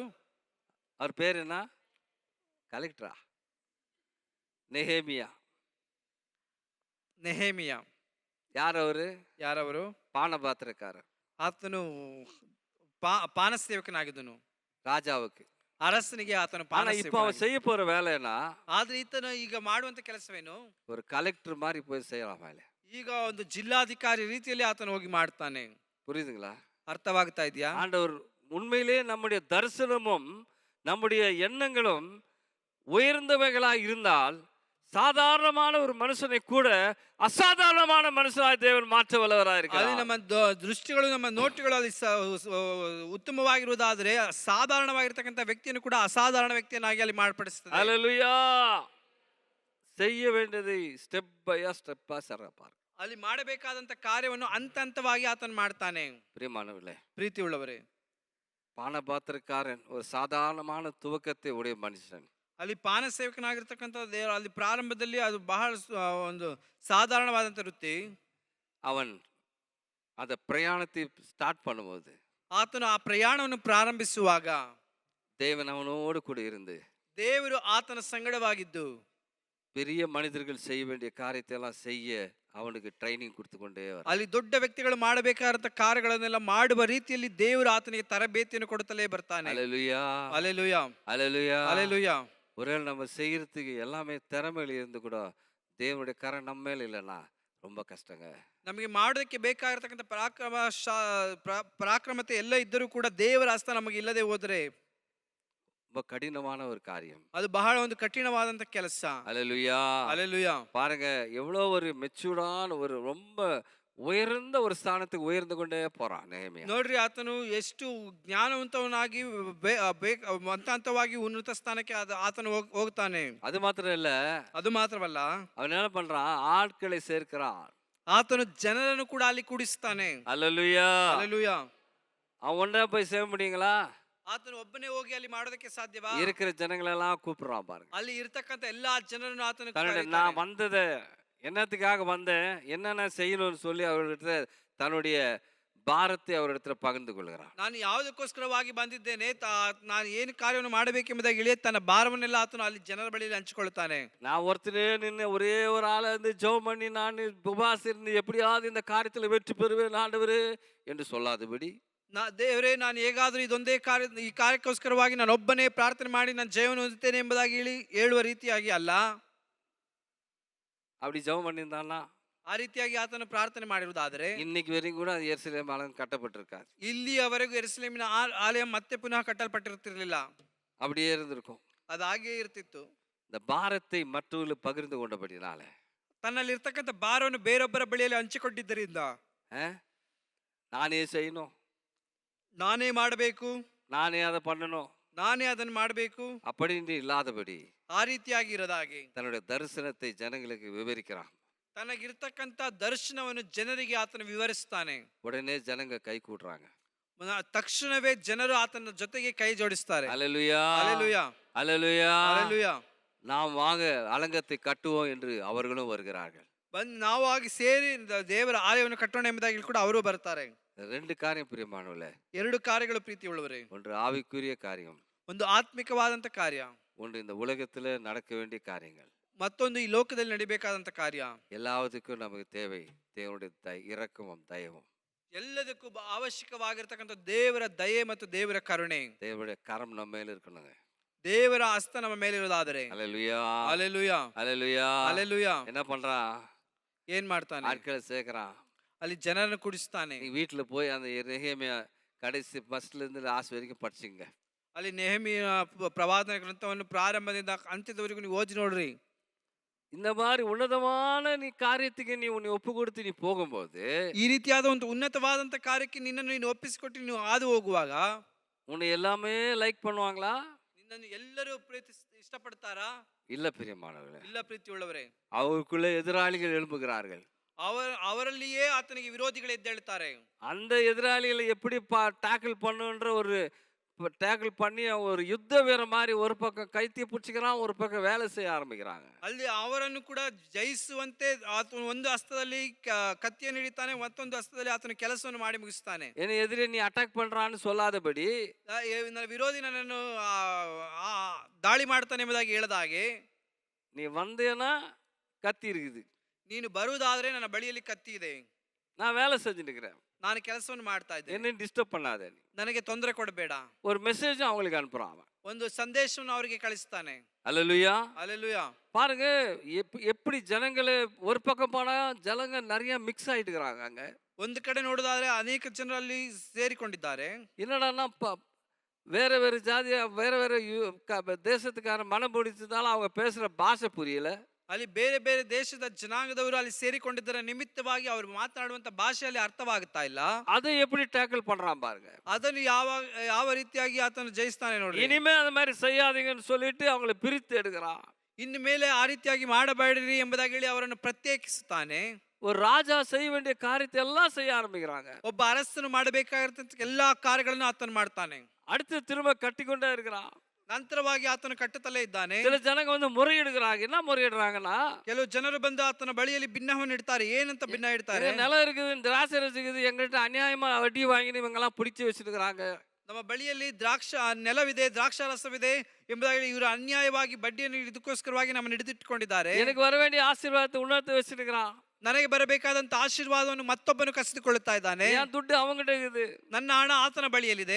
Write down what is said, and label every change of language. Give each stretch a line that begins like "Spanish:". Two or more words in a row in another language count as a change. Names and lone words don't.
Tamil: ಅವ್ರ பேர் என்ன? கலெக்டரா? நெஹேமியா.
Kannada: ಯಾರವರು? ಪಾನಪಾತ್ರಕಾರ. ಆತನು ಪಾನಸೇವಕನಾಗಿದ್ದನು
Tamil: ರಾಜಾவுக்கு,
Kannada: ಅರಸನಿಗೆ ಆತನು
Tamil: இப்ப அவன் செய்ய போற வேலைனா,
Kannada: ಆದ್ರೆ ಈತನು ಈಗ ಮಾಡುವಂತ ಕೆಲಸವೇನು?
Tamil: ஒரு கலெக்டர் மாதிரி போய் செய்யலாம் வேலை.
Kannada: ಈಗ ಒಂದು ಜಿಲ್ಲಾಧಿಕಾರಿ ರೀತಿಯಲ್ಲಿ ಆತನು ಹೋಗಿ ಮಾಡ್ತಾನೆ.
Tamil: புரியுதுங்களா?
Kannada: ಅರ್ಥವಾಗ್ತಾ ಇದೆಯಾ?
Tamil: ஆண்டவர் உண்மையிலே நம்முடைய தரிசனமும் நம்முடைய எண்ணங்களும் உயர்ந்தவைகளாக இருந்தால் சாதாரணமான ஒரு மனுஷனை கூட அசாதாரணமான மனுஷனாய் தேவன் மாற்ற வல்லவராய் இருக்கிறார்.
Kannada: ನಮ್ಮ ದೃಷ್ಟಿಗಳು, ನಮ್ಮ ನೋಟಗಳು ಅಲ್ಲಿ ಉತ್ತಮವಾಗಿರುವುದಾದರೆ ಸಾಧಾರಣವಾಗಿರ್ತಕ್ಕಂಥ ವ್ಯಕ್ತಿಯನ್ನು ಕೂಡ ಅಸಾಧಾರಣ ವ್ಯಕ್ತಿಯನ್ನಾಗಿ ಅಲ್ಲಿ ಮಾರ್ಪಡಿಸುತ್ತದೆ.
Tamil: ஹல்லேலூயா. செய்ய வேண்டியதை
English: step by step
Tamil: சரப்பார்.
Kannada: ಅಲ್ಲಿ ಮಾಡಬೇಕಾದಂತ ಕಾರ್ಯವನ್ನು ಹಂತ ಹಂತವಾಗಿ ಆತನು ಮಾಡ್ತಾನೆ.
Tamil: பிரியமானவர்களே,
Kannada: ಪ್ರೀತಿ ಉಳ್ಳವರೇ,
Tamil: பானபாத்திரக்காரன் ஒரு சாதாரணமான துவக்கத்தை உடைய மனுஷன்.
Kannada: ಅಲ್ಲಿ ಪಾನ ಸೇವಕನಾಗಿರ್ತಕ್ಕಂಥ ದೇವರು ಅಲ್ಲಿ ಪ್ರಾರಂಭದಲ್ಲಿ ಅದು ಬಹಳ ಒಂದು சாதாரணವಾದಂಥ ವೃತ್ತಿ.
Tamil: அவன் அந்த பிரயாணத்தை ஸ்டார்ட் பண்ணும்போது
Kannada: ಆತನು ಆ ಪ್ರಯಾಣವನ್ನು ಪ್ರಾರಂಭಿಸುವಾಗ
Tamil: தேவன் அவனோடு கூட இருந்து
Kannada: ದೇವರು ಆತನ ಸಂಗಡವಾಗಿದ್ದು
Tamil: பெரிய மனிதர்கள் செய்ய வேண்டிய காரியத்தை எல்லாம் செய்ய அவனுக்கு ட்ரைனிங் கொடுத்து கொண்டே வர.
Kannada: ಅಲ್ಲಿ ದೊಡ್ಡ ವ್ಯಕ್ತಿಗಳು ಮಾಡಬೇಕಾದಂತ ಕಾರ್ಯಗಳನ್ನೆಲ್ಲ ಮಾಡುವ ರೀತಿಯಲ್ಲಿ ದೇವರು ಆತನಿಗೆ ತರಬೇತಿಯನ್ನು ಕೊಡುತ್ತಲೇ ಬರ್ತಾನೆ.
Tamil: அல்லேலூயா
Kannada: ಅಲೆಲುಯಾ
Tamil: அல்லேலூயா.
Kannada: ಅಲೆಲುಯಾ.
Tamil: ஒருவேளை நம்ம செய்யறதுக்கு எல்லாமே திறமையில இருந்து கூட தேவனுடைய கரம் நம்ம மேல இல்லைன்னா ரொம்ப கஷ்டங்க.
Kannada: ನಮಗೆ ಮಾಡೋದಕ್ಕೆ ಬೇಕಾಗಿರ್ತಕ್ಕಂಥ ಪರಾಕ್ರಮತೆ ಎಲ್ಲ ಇದ್ದರೂ ಕೂಡ ದೇವರ ಹಸ್ತ ನಮಗೆ ಇಲ್ಲದೆ ಹೋದರೆ
Tamil: ரொம்ப கடினமான ஒரு காரியம்.
Kannada: ಅದು ಬಹಳ ಒಂದು ಕಠಿಣವಾದಂತ ಕೆಲಸ.
Tamil: அல்லேலூயா.
Kannada: ಅಲೆಲುಯಾ.
Tamil: பாருங்க எவ்வளோ ஒரு மெச்சூர்டான ஒரு ரொம்ப உயர்ந்த ஒரு ஸ்தானத்துக்கு உயர்ந்து கொண்டே போறான் நெகேமியா.
Kannada: ನೋಡ್ರಿ ಆತನು ಎಷ್ಟು ಜ್ಞಾನವಂತವನಾಗಿ ಹಂತವಾಗಿ ಉನ್ನತ ಸ್ಥಾನಕ್ಕೆ ಆತನು ಹೋಗ್ತಾನೆ.
Tamil: அது மாத்திரம் இல்ல,
Kannada: ಅದು ಮಾತ್ರವಲ್ಲ,
Tamil: அவன் என்ன பண்றான், ஆட்களை சேர்க்கிறான்.
Kannada: ಆತನು ಜನರನ್ನು ಕೂಡ ಅಲ್ಲಿ ಕೂಡಿಸ್ತಾನೆ.
Tamil: அல்லேலூயா.
Kannada: ಅಲೆಲುಯಾ.
Tamil: அவன் ஒன்றா போய் சேவ முடியுங்களா?
Kannada: ಆತನು ಒಬ್ಬನೇ ಹೋಗಿ ಅಲ್ಲಿ ಮಾಡೋದಕ್ಕೆ ಸಾಧ್ಯವಾ?
Tamil: இருக்கிற ஜனங்களெல்லாம் கூப்பிடுறான் பாருங்க.
Kannada: ಅಲ್ಲಿ ಇರ್ತಕ್ಕಂಥ ಎಲ್ಲಾ ಜನರನ್ನು ಆತನು
Tamil: தன்னுடைய நான் வந்தது என்னத்துக்காக வந்தேன், என்னென்ன செய்யணும்னு சொல்லி அவர்கிட்ட தன்னுடைய பாரத்தை அவரிடத்துல பகிர்ந்து கொள்கிறான்.
Kannada: ನಾನು ಯಾವುದಕ್ಕೋಸ್ಕರವಾಗಿ ಬಂದಿದ್ದೇನೆ, ನಾನು ಏನು ಕಾರ್ಯವನ್ನು ಮಾಡಬೇಕೆಂಬುದಾಗಿ ಇಳಿಯ ತನ್ನ ಭಾರವನ್ನೆಲ್ಲ ಆತನು ಅಲ್ಲಿ ಜನರ ಬಳಿಯಲ್ಲಿ ಹಂಚಿಕೊಳ್ತಾನೆ.
Tamil: நான் ஒருத்தனே நின்று ஒரே ஒரு ஆளை வந்து ஜெபம் பண்ணி நான் உபவாசம் இருந்து எப்படியாவது இந்த காரியத்தில் வெற்றி பெறுவேன் ஆண்டவரே என்று சொல்லாதபடி,
Kannada: ದೇವರೇ ನಾನು ಹೇಗಾದ್ರೂ ಇದೊಂದೇ ಈ ಕಾರ್ಯಕ್ಕೋಸ್ಕರವಾಗಿ ನಾನು ಒಬ್ಬನೇ ಪ್ರಾರ್ಥನೆ ಮಾಡಿ ನಾನು ಜಯವನ್ನು ಹೊಂದುತ್ತೇನೆ ಎಂಬುದಾಗಿ ಹೇಳುವ ರೀತಿಯಾಗಿ ಅಲ್ಲ.
Tamil: அப்படி ஜெபம் பண்ணியிருந்தான்னா
Kannada: ಆ ರೀತಿಯಾಗಿ ಆತನು ಪ್ರಾರ್ಥನೆ ಮಾಡಿರುವುದಾದರೆ
Tamil: இன்னைக்கு வரைக்கும் கூட எருசலேம் ஆலயம் கட்டப்பட்டிருக்காது.
Kannada: ಇಲ್ಲಿಯವರೆಗೂ ಯೆರೂಸಲೇಮಿನ ಆಲಯ ಮತ್ತೆ ಪುನಃ ಕಟ್ಟಲ್ಪಟ್ಟಿರುತ್ತಿರಲಿಲ್ಲ.
Tamil: அப்படியே இருந்திருக்கும்.
Kannada: ಅದು ಹಾಗೆ ಇರ್ತಿತ್ತು.
Tamil: இந்த பாரத்தை மற்றவர்களுக்கு பகிர்ந்து கொண்டபடினால,
Kannada: ತನ್ನಲ್ಲಿ ಇರ್ತಕ್ಕಂಥ ಭಾರವನ್ನು ಬೇರೊಬ್ಬರ ಬಳಿಯಲ್ಲಿ ಹಂಚಿಕೊಂಡಿದ್ದರಿಂದ,
Tamil: நானே செய்யணும்,
Kannada: ನಾನೇ ಮಾಡಬೇಕು,
Tamil: நானே அதை பண்ணணும்,
Kannada: ನಾನೇ ಅದನ್ನು ಮಾಡಬೇಕು
Tamil: அப்படின்னு இல்லாதபடி
Kannada: ಆ ರೀತಿಯಾಗಿ ಇರದಾಗಿ
Tamil: தன்னுடைய தரிசனத்தை ஜனங்களுக்கு விவரிக்கிறான்.
Kannada: ತನಗಿರ್ತಕ್ಕಂಥ ದರ್ಶನವನ್ನು ಜನರಿಗೆ ಆತನು ವಿವರಿಸ್ತಾನೆ.
Tamil: உடனே ஜனங்க கை கூட்டுறாங்க.
Kannada: ತಕ್ಷಣವೇ ಜನರು ಆತನ ಜೊತೆಗೆ ಕೈ ಜೋಡಿಸ್ತಾರೆ.
Tamil: அல்லேலூயா.
Kannada: ಅಲೆಲುಯಾ.
Tamil: அல்லேலூயா.
Kannada: ಅಲೆಲುಯಾ.
Tamil: நாம் வாங்க அலங்கத்தை கட்டுவோம் என்று அவர்களும் வருகிறார்கள்.
Kannada: ನಾವು ಆಗಿ ಸೇರಿ ದೇವರ ಆಲಯವನ್ನು ಕಟ್ಟೋಣ ಎಂಬುದಾಗಿ ಕೂಡ ಅವರು ಬರ್ತಾರೆ.
Tamil: ரெண்டு காரியம் பிரியமானவர்களே.
Kannada: ಎರಡು ಕಾರ್ಯಗಳು ಪ್ರೀತಿ ಉಳ್ಳವರೇ.
Tamil: ஒன்று ஆவிக்குரிய காரியம்,
Kannada: ಒಂದು ಆತ್ಮಿಕವಾದಂತ ಕಾರ್ಯ,
Tamil: ஒன்று இந்த உலகத்துல நடக்க வேண்டிய காரியங்கள்.
Kannada: ಮತ್ತೊಂದು ಈ ಲೋಕದಲ್ಲಿ ನಡಿಬೇಕಾದಂತ ಕಾರ್ಯ.
Tamil: எல்லாத்துக்கும் நமக்கு தேவை தேவனுடைய இரக்கமும் தயவும்.
Kannada: ಎಲ್ಲದಕ್ಕೂ ಅವಶ್ಯಕವಾಗಿರ್ತಕ್ಕಂಥ ದೇವರ ದಯೆ ಮತ್ತು ದೇವರ ಕರುಣೆ.
Tamil: தேவனுடைய கரம் நம்ம மேல இருக்கணுங்க.
Kannada: ದೇವರ ಹಸ್ತ ನಮ್ಮ ಮೇಲೆ ಇರೋದಾದರೆ.
Tamil: அல்லேலூயா.
Kannada: ಅಲೆಲುಯಾ.
Tamil: அல்லேலூயா.
Kannada: ಅಲೆಲುಯಾ.
Tamil: என்ன பண்றான்,
Kannada: ಏನ್ ಮಾಡ್ತಾನೆ,
Tamil: ஆட்களை சேர்க்கிறான்.
Kannada: ಅಲ್ಲಿ ಜನರನ್ನು ಕುಡಿಸ್ತಾನೆ.
Tamil: நீ வீட்டுல போய் அந்த நெகேமியா கடைசி ஃபர்ஸ்ட்ல இருந்து லாஸ்ட் வரைக்கும் படிச்சுங்க.
Kannada: ಅಲ್ಲಿ ನೆಹೆಮಿಯ ಪ್ರವಾದನ ಗ್ರಂಥವನ್ನು ಪ್ರಾರಂಭದಿಂದ ಅಂತ್ಯದವರೆಗೂ ನೀವು ಓದಿ ನೋಡ್ರಿ.
Tamil: இந்த மாதிரி உன்னதமான நீ காரியத்துக்கு நீ உன்னை ஒப்பு கொடுத்து நீ போகும்போது,
Kannada: ಈ ರೀತಿಯಾದ ಒಂದು ಉನ್ನತವಾದಂತ ಕಾರ್ಯಕ್ಕೆ ನಿನ್ನನ್ನು ನೀನು ಒಪ್ಪಿಸಿಕೊಟ್ಟು ನೀವು ಹಾದು ಹೋಗುವಾಗ
Tamil: உன்னை எல்லாமே லைக் பண்ணுவாங்களா?
Kannada: ನಿನ್ನನ್ನು ಎಲ್ಲರೂ ಪ್ರೀತಿ ಇಷ್ಟಪಡ್ತಾರಾ?
Tamil: இல்ல பிரியமானவர்களே.
Kannada: ಇಲ್ಲ ಪ್ರೀತಿ ಉಳ್ಳವರೇ.
Tamil: அவருக்குள்ள எதிராளிகள் எழும்புகிறார்கள்.
Kannada: ಅವರಲ್ಲಿಯೇ ಆತನಿಗೆ ವಿರೋಧಿಗಳು ಎದ್ದೇಳ್ತಾರೆ.
Tamil: அந்த எதிராளிகளை எப்படி டேக்கிள் பண்ணுன்ற ஒரு டேக்கிள் பண்ணி ஒரு யுத்த வீர மாதிரி ஒரு பக்கம் கைத்திய பிடிச்சிக்கிறான், ஒரு பக்கம் வேலை செய்ய ஆரம்பிக்கிறாங்க.
Kannada: ಅಲ್ಲಿ ಅವರನ್ನು ಕೂಡ ಜಯಿಸುವಂತೆ ಆತನು ಒಂದು ಹಸ್ತದಲ್ಲಿ ಕತ್ತಿಯನ್ನು ಹಿಡಿತಾನೆ, ಮತ್ತೊಂದು ಹಸ್ತದಲ್ಲಿ ಆತನು ಕೆಲಸವನ್ನು ಮಾಡಿ ಮುಗಿಸ್ತಾನೆ.
Tamil: என்னை எதிரே நீ அட்டாக் பண்றான்னு சொல்லாதபடி,
Kannada: ನನ್ನ ವಿರೋಧಿ ನನ್ನನ್ನು ದಾಳಿ ಮಾಡ್ತಾನೆ ಎಂಬುದಾಗಿ ಹೇಳದ ಹಾಗೆ,
Tamil: நீ வந்தேன்னா கத்தி இருக்குது,
Kannada: ನೀನು ಬರುವುದಾದ್ರೆ ನನ್ನ ಬಳಿಯಲ್ಲಿ ಕತ್ತಿ ಇದೆ,
Tamil: நான் வேலை செஞ்சுட்டு இருக்கிறேன்,
Kannada: ನಾನು ಕೆಲಸವನ್ನು ಮಾಡ್ತಾ ಇದ್ದೇನೆ,
Tamil: என்ன டிஸ்டர்ப் பண்ணாத, நீ
Kannada: ನನಗೆ ತೊಂದರೆ ಕೊಡಬೇಡ.
Tamil: ஒரு மெசேஜ் அவங்களுக்கு அனுப்புறான் அவன்.
Kannada: ಒಂದು ಸಂದೇಶವನ್ನು ಅವರಿಗೆ ಕಳಿಸ್ತಾನೆ.
Tamil: அல்லேலூயா.
Kannada: ಅಲೆಲುಯಾ.
Tamil: பாருங்க எப்படி ஜனங்களே ஒரு பக்கம் போனா ஜனங்க நிறைய மிக்ஸ் ஆயிட்டு இருக்கிறாங்க. அங்க
Kannada: ಒಂದು ಕಡೆ ನೋಡೋದಾದ್ರೆ ಅನೇಕ ಜನರಲ್ಲಿ ಸೇರಿಕೊಂಡಿದ್ದಾರೆ.
Tamil: என்னடான்னா வேற வேற ஜாதியா வேற வேற தேசத்துக்கார மனம் பிடிச்சதால அவங்க பேசுற பாஷை புரியல.
Kannada: ಅಲ್ಲಿ ಬೇರೆ ಬೇರೆ ದೇಶದ ಜನಾಂಗದವರು ಅಲ್ಲಿ ಸೇರಿಕೊಂಡಿದ್ದರ ನಿಮಿತ್ತವಾಗಿ ಅವರು ಮಾತನಾಡುವಂತ ಭಾಷೆಯಲ್ಲಿ ಅರ್ಥವಾಗುತ್ತಾ ಇಲ್ಲ.
Tamil: அதை எப்படி டேக்கிள் பண்றான் பாருங்க.
Kannada: ಅದನ್ನು ಯಾವ ರೀತಿಯಾಗಿ ಆತನು ಜಯಿಸ್ತಾನೆ ನೋಡಿ.
Tamil: இனிமே அந்த மாதிரி செய்யாதீங்கன்னு சொல்லிட்டு அவங்களை பிரித்து எடுக்கிறான்.
Kannada: ಇನ್ನು ಮೇಲೆ ಆ ರೀತಿಯಾಗಿ ಮಾಡಬೇಡಿರಿ ಎಂಬುದಾಗಿ ಹೇಳಿ ಅವರನ್ನು ಪ್ರತ್ಯೇಕಿಸುತ್ತಾನೆ.
Tamil: ஒரு ராஜா செய்ய வேண்டிய காரியத்தை எல்லாம் செய்ய ஆரம்பிக்கிறாங்க.
Kannada: ಒಬ್ಬ ಅರಸನು ಮಾಡಬೇಕಾಗಿರ್ತಕ್ಕಂಥ ಎಲ್ಲಾ ಕಾರ್ಯಗಳನ್ನು ಆತನು ಮಾಡ್ತಾನೆ.
Tamil: அடுத்து திரும்ப கட்டிக்கொண்டே இருக்கிறான்.
Kannada: ನಂತರವಾಗಿ ಆತನು ಕಟ್ಟುತ್ತಲೇ ಇದ್ದಾನೆ.
Tamil: சில ஜனங்க வந்து முறையிடுகிறாங்க. என்ன முறையிடுறாங்கன்னா,
Kannada: ಕೆಲವು ಜನರು ಬಂದು ಆತನ ಬಳಿಯಲ್ಲಿ ಭಿನ್ನವನ್ನು ಇಡ್ತಾರೆ. ಏನಂತ ಭಿನ್ನ ಇಡ್ತಾರೆ?
Tamil: "எங்க நிலம் இருக்குது, திராட்சை ரசம் இருக்குது, எங்கள்கிட்ட அநியாயமா வட்டி வாங்கி இவங்க எல்லாம் பிடிச்சு வச்சிருக்கிறாங்க.
Kannada: ನಮ್ಮ ಬಳಿಯಲ್ಲಿ ನೆಲವಿದೆ, ದ್ರಾಕ್ಷಾರಸವಿದೆ ಎಂಬುದಾಗಿ ಇವರು ಅನ್ಯಾಯವಾಗಿ ಬಡ್ಡಿಯನ್ನು ಇದಕ್ಕೋಸ್ಕರವಾಗಿ ನಮ್ಮನ್ನು ಹಿಡಿದಿಟ್ಟುಕೊಂಡಿದ್ದಾರೆ.
Tamil: எனக்கு வர வேண்டிய ஆசீர்வாதத்தை உணர்த்து வச்சிருக்கிறான்.
Kannada: ನನಗೆ ಬರಬೇಕಾದಂತ ಆಶೀರ್ವಾದವನ್ನು ಮತ್ತೊಬ್ಬನು ಕಸಿದುಕೊಳ್ಳುತ್ತಾ ಇದ್ದಾನೆ.
Tamil: என் துட்டு அவங்ககிட்ட இருக்குது."
Kannada: ನನ್ನ ಹಣ ಆತನ ಬಳಿಯಲ್ಲಿದೆ.